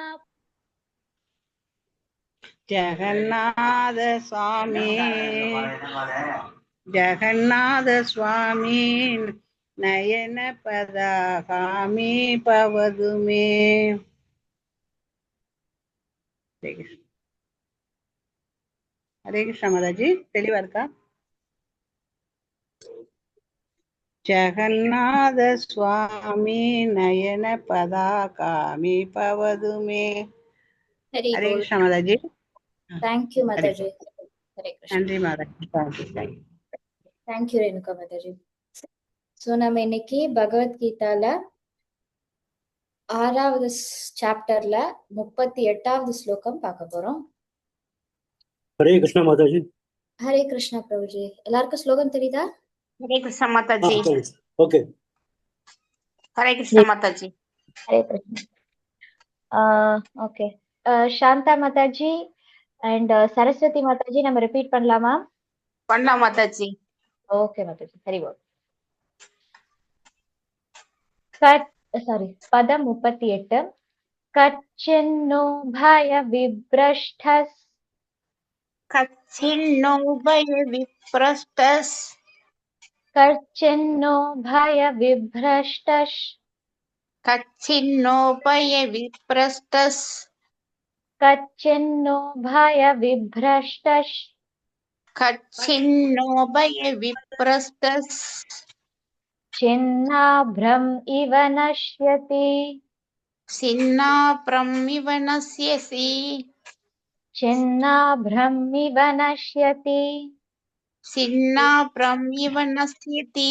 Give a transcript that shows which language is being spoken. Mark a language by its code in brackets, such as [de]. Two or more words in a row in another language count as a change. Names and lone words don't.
[sa] जगन्नाथ स्वामी नयन पदाकामी पवद में [hi] हरे कृष्ण माता जी [ta] தெளிவா இருக்கா [sa] जगन्नाथ स्वामी नयन पदाकामी पवदु में [hi] हरि हरे बोल कृष्ण माता जी [en] thank you [hi] हरे माता जी हरे कृष्ण [ta] நன்றி மாதா [en] thank you [hi] रेणुका माता जी [ta] सो நம்ம இன்னைக்கு பகவத்கீதால 6வது சாப்டர்ல 38வது ஸ்லோகம் பார்க்க போறோம் [hi] हरे कृष्ण माता जी हरे कृष्णा प्रभु जी [ta] எல்லாருக்கும் ஸ்லோகம் தெரியுதா [hi] हरे कृष्ण माता जी ओके हरे कृष्ण माता जी हरे कृष्ण ओके சாந்தா माता जी and सरस्वती माता जी [ta] நம்ம ரிப்பீட் பண்ணலாமா [hi] पढ़ना माता जी ओके माता जी हरि बोल कट सॉरी पदम 38 [sa] कच्चिन्नो भय विभ्रष्टस् कच्छिन्नो भय विप्रस्तस् कच्चिन्नो भय विभ्रष्टस् कच्छिन्नो भय विप्रस्तस् कच्चिन्नो भय विभ्रष्टस् कच्छिन्नो भय विप्रस्तस् छिन्नाभ्रम् इव नश्यति सिन्नाप्रमिव नश्यसि छिन्नाभ्रम् इव नश्यति सिन्नाप्रमिव नश्यति